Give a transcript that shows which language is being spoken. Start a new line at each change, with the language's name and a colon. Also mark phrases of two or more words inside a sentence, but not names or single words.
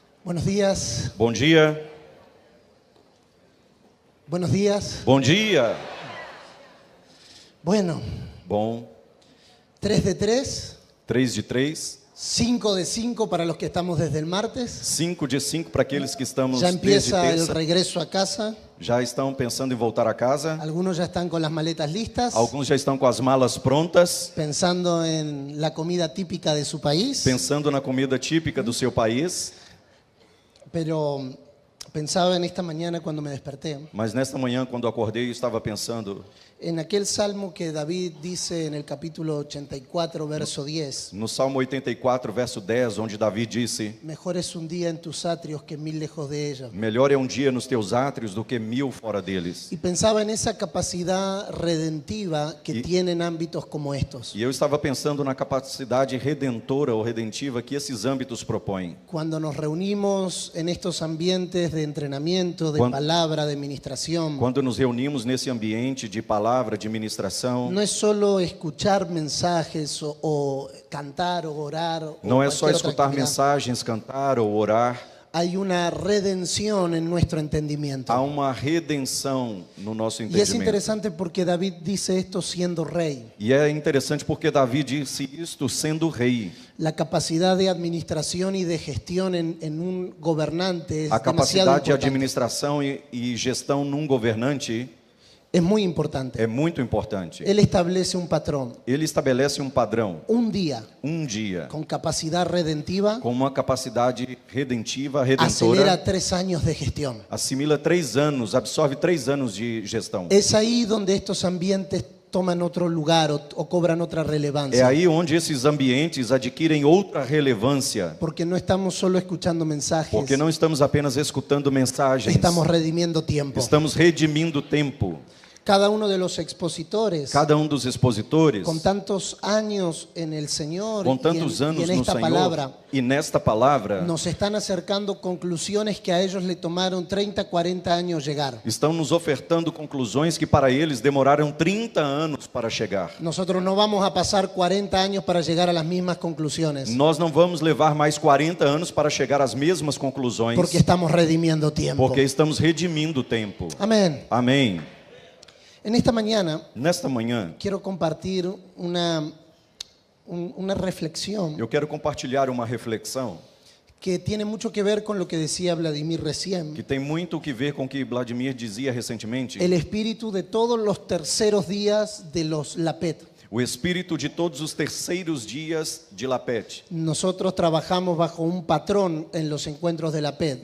Spanish: Buenos días.
Portuguese: Bom dia.
Spanish: Buenos días.
Portuguese: Bom dia.
Spanish: Bueno,
Portuguese: Bom.
Spanish: 3 de 3,
Portuguese: 3 de 3.
Spanish: 5 de 5 para los que estamos desde el martes.
Portuguese: 5 de 5 para aqueles que estamos
Spanish: Ya
Portuguese: desde
Spanish: empieza el
Portuguese: terça.
Spanish: regreso a casa.
Portuguese: Já estão pensando em voltar a casa.
Spanish: Algunos ya están con las maletas listas,
Portuguese: Alguns já estão com as malas prontas,
Spanish: pensando en la comida típica de su país.
Portuguese: pensando na comida típica do seu país.
Spanish: Pero pensaba en esta mañana cuando me desperté,
Portuguese: Mas nesta manhã, quando acordei, eu estava pensando
Spanish: en aquel salmo que David dice en el capítulo 84, verso 10.
Portuguese: no Salmo 84, verso 10, onde Davi disse:
Spanish: Mejor es un día en tus atrios que 1000 lejos de ella.
Portuguese: melhor é um dia nos teus átrios do que 1000 fora deles.
Spanish: Y pensaba en esa capacidad redentiva que tienen ámbitos como estos.
Portuguese: E eu estava pensando na capacidade redentora ou redentiva que esses âmbitos propõem.
Spanish: Cuando nos reunimos en estos ambientes de entrenamiento, de Cuando- palabra, de administración,
Portuguese: Quando nos reunimos nesse ambiente de palavra, de ministração,
Spanish: no es solo escuchar mensajes o cantar o orar. O
Portuguese: não é só
Spanish: cualquier otra
Portuguese: escutar
Spanish: actividad.
Portuguese: mensagens, cantar ou orar.
Spanish: Hay una redención en nuestro entendimiento.
Portuguese: Há uma redenção no nosso
Spanish: Y es
Portuguese: entendimento.
Spanish: interesante porque David dice esto siendo rey.
Portuguese: E é interessante porque Davi disse isto sendo rei.
Spanish: La capacidad de administración y de gestión en un gobernante es
Portuguese: A
Spanish: demasiado
Portuguese: capacidade de
Spanish: importante.
Portuguese: administração e gestão num governante
Spanish: Es muy importante.
Portuguese: é muito importante.
Spanish: Él establece un patrón,
Portuguese: Ele estabelece um padrão,
Spanish: un día
Portuguese: um dia,
Spanish: con capacidad redentiva,
Portuguese: com uma capacidade redentiva,
Spanish: acelera
Portuguese: redentora,
Spanish: 3 años de gestión.
Portuguese: assimila 3 anos, absorve 3 anos de gestão.
Spanish: Es ahí donde estos ambientes toman otro lugar o cobran otra
Portuguese: É
Spanish: relevancia.
Portuguese: aí onde esses ambientes adquirem outra relevância,
Spanish: Porque no estamos solo escuchando mensajes,
Portuguese: porque não estamos apenas escutando mensagens,
Spanish: estamos redimiendo tiempo.
Portuguese: estamos redimindo tempo.
Spanish: Cada uno de los expositores,
Portuguese: Cada um dos expositores,
Spanish: con tantos años en el Señor
Portuguese: com
Spanish: y
Portuguese: tantos
Spanish: en
Portuguese: anos no
Spanish: esta
Portuguese: Senhor,
Spanish: palabra,
Portuguese: e nesta palavra,
Spanish: nos están acercando conclusiones que a ellos le tomaron 30, 40 años llegar.
Portuguese: estão nos ofertando conclusões que para eles demoraram 30 anos para chegar.
Spanish: Nosotros no vamos a pasar 40 años para llegar a las mismas conclusiones,
Portuguese: Nós não vamos levar mais 40 anos para chegar às mesmas conclusões,
Spanish: porque estamos redimiendo tiempo.
Portuguese: porque estamos redimindo tempo.
Spanish: Amén.
Portuguese: Amém.
Spanish: En esta mañana
Portuguese: Nesta manhã,
Spanish: quiero compartir una reflexión
Portuguese: eu quero compartilhar uma reflexão
Spanish: que tiene mucho que ver con lo que decía Vladimir recién.
Portuguese: que tem muito o que ver com o que Vladimir dizia recentemente.
Spanish: El espíritu de todos los terceros días de los LAPET.
Portuguese: O espírito de todos os terceiros dias de Lapete.
Spanish: Nosotros trabajamos bajo un patrón en los encuentros de LAPET.